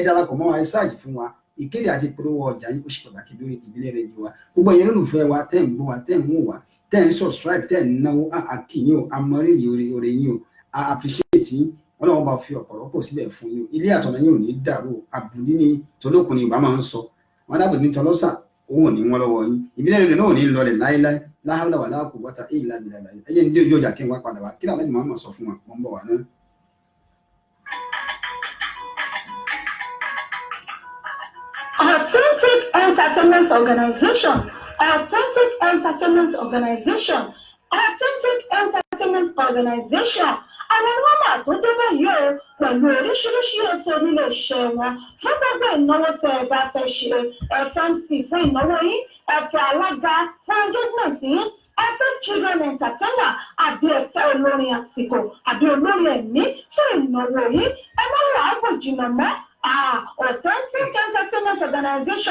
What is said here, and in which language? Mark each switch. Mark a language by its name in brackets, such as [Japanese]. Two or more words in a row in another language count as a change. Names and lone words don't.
[Yoruba] darapọ̀ mọ́ wa ẹ sáàjì fún wa ìkéde àti ìpolówó ọjà yìí ó ṣe pàtàkì lórí Ìbílẹ̀ rédíò wa gbogbo ẹ̀yin olólùfẹ́ wa tẹ́ ń gbọ́ wa tẹ́ ń wò wá tẹ́ ń subscribe tẹ́ ń náwó àkìyìn o amọ̀rírì oore yín o appreciate yín Ọlọ́run bá fi ọ̀pọ̀lọpọ̀ síbẹ̀ fún yín o ilé àtọ̀nà yín ò ní dàrú àbùdí ni tolókun ni ìbá máa ń sọ wọn dábò ní tọlọ́sà òun ò ní wọn lọ́wọ́ yín Ìbílẹ̀ rédíò náà ò ní lọlẹ̀ láéláé [Arabic] لا حول ولا قوة إلا بالله [Yoruba] ẹ̀yẹ ní ilé ojú ọjà kí n wá padà wá kí làwọn ẹ̀mí máa sọ fún wa wọ́n ń bọ̀ wá náà. [English] Authentic Entertainment Organization. Authentic Entertainment Organization. [Yoruba] Àwọn nọ́mbà tó débẹ̀ yìí o pẹ̀lú oríṣiríṣi ètò nílé iṣẹ́ wọn fún gbogbo ìnáwó tẹ́ ẹ bá fẹ́ ṣe FMC fún ìnáwó yín ẹ̀fẹ̀ alága fún engagement yín ẹ̀fẹ̀ [English] children entertainer [Yoruba] àbí ẹ̀fẹ̀ olórin àsìkò àbí olórin ẹ̀mí fún ìnáwó yín ẹ má làágùn jìnnà mọ́ Authentic Entertainment Organization